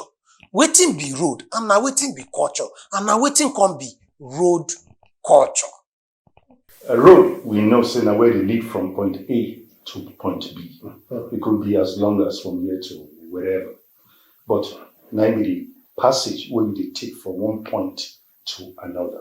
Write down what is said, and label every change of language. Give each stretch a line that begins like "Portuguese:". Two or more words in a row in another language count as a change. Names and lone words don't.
Nigerian Pidgin: Wetin be road and now wetin be culture and now wetin can be road culture. A road, we know, say now where they lead from point A to point B. It could be as long as from here to wherever. But now the passage where they take from one point to another.